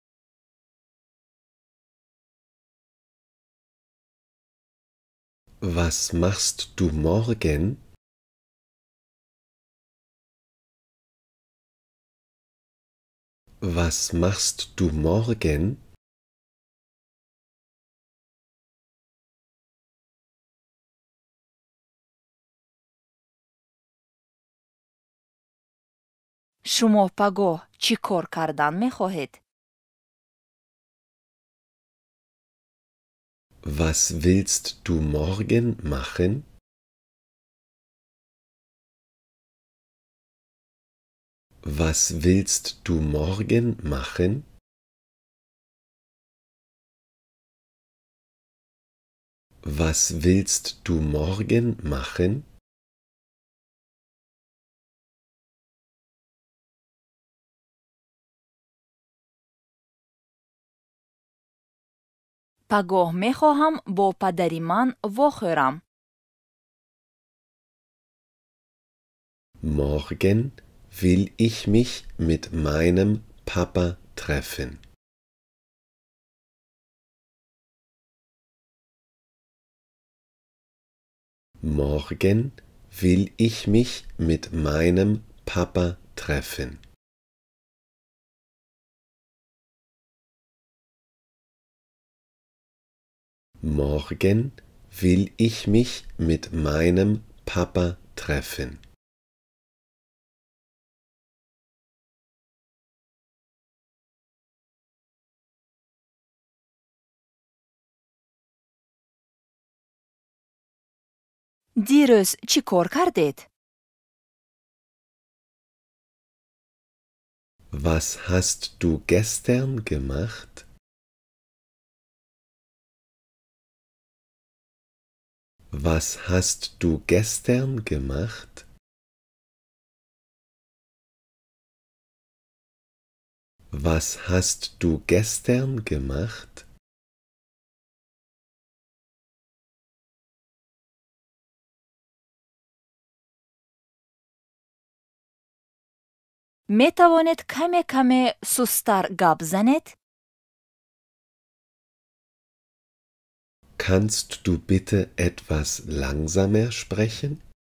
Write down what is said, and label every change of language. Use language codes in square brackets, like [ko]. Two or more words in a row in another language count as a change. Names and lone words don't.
[de] Was machst du morgen? Was machst du morgen? [fa] شما پگاه چی کار کردن میخواهید؟ [de] Was willst du morgen machen? Was willst du morgen machen? Was willst du morgen machen? [fa] پگاه میخواهم با پدری من واخورم. [de] Morgen will ich mich mit meinem Papa treffen. Morgen will ich mich mit meinem Papa treffen. Morgen will ich mich mit meinem Papa treffen. [fa] دیروز چی کار کردید؟ [de] Was hast du gestern gemacht? Was hast du gestern gemacht? Was hast du gestern gemacht? [fa] می توانید کمی سستر گپ زنید؟ [de] Kannst du bitte etwas langsamer sprechen?